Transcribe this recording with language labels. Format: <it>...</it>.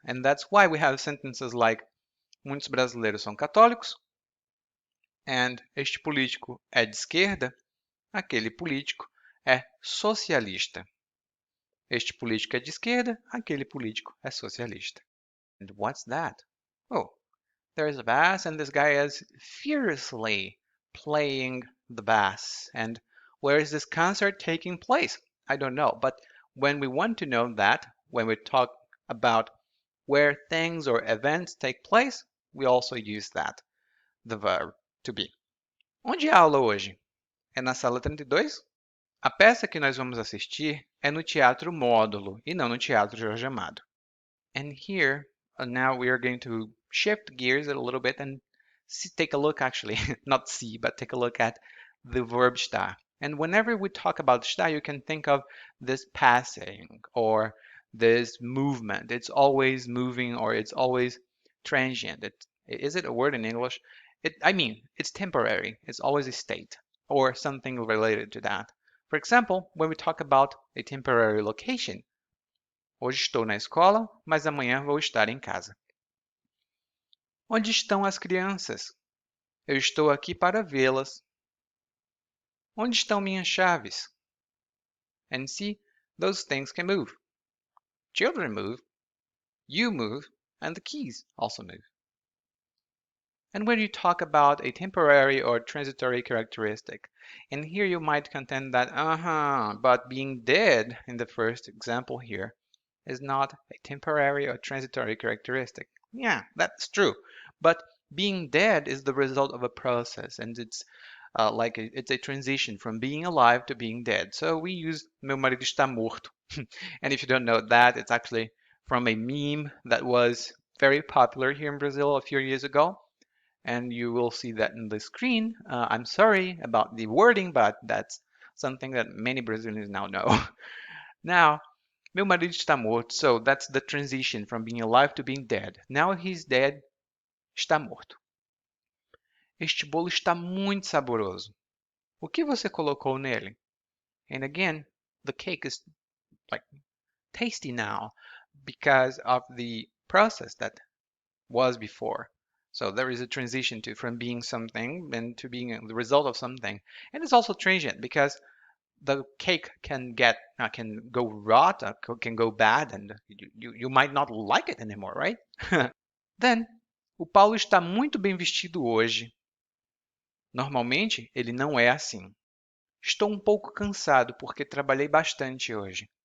<en>And that's why we have sentences like</en> <pt>muitos brasileiros são católicos</pt> <en>and</en> <pt>este político é de esquerda, aquele político é socialista. Este político é de esquerda, aquele político é socialista.</pt> <en>And what's that? Oh, there's a bass and this guy is furiously playing the bass. And where is this concert taking place? I don't know. But when we want to know that, when we talk about where things or events take place, we also use that, the verb to be.</en> <pt>Onde é a aula hoje? É na sala 32? A peça que nós vamos assistir é no Teatro Módulo e não no Teatro Jorge Amado.</pt> <en>And here, now we are going to shift gears a little bit and take a look, actually, not see, but take a look at the verb estar. And whenever we talk about estar, you can think of this passing or this movement. It's always moving or it's always transient. Is it a word in English? I mean, it's temporary. It's always a state or something related to that. For example, when we talk about a temporary location,</en> <pt>hoje estou na escola, mas amanhã vou estar em casa. Onde estão as crianças? Eu estou aqui para vê-las. Onde estão minhas chaves?</pt> <en>And see, those things can move. Children move, you move, and the keys also move. And when you talk about a temporary or transitory characteristic, and here you might contend that, but being dead in the first example here is not a temporary or transitory characteristic. Yeah, that's true. But being dead is the result of a process, and it's it's a transition from being alive to being dead. So we use</en> <pt>meu marido está morto.</pt> <en>And if you don't know that, it's actually from a meme that was very popular here in Brazil a few years ago. And you will see that in the screen. I'm sorry about the wording, but that's something that many Brazilians now know.</en> <pt>Now, meu marido está morto.</pt> <en>So that's the transition from being alive to being dead. Now he's dead,</en> <pt>está morto. Este bolo está muito saboroso. O que você colocou nele?</pt> <en>And again, the cake is like tasty now because of the process that was before. So there is a transition from being something and to being the result of something. And it's also transient because the cake can go rot, can go bad, and you might not like it anymore, right?</en> <pt>Then, o Paulo está muito bem vestido hoje. Normalmente, ele não é assim. Estou um pouco cansado porque trabalhei bastante hoje.</pt>